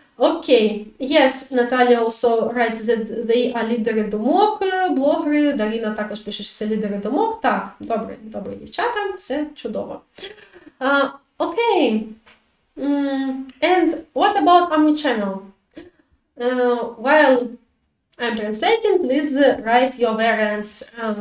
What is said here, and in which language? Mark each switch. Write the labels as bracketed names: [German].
[English] Okay, yes, Natalia also writes that they are [Ukrainian] лідери думок, блогери. Дарина також пише, що це лідери думок. Так, добре, дівчата, все чудово. [English] Okay, and what about omnichannel? While I'm translating, please write your variants.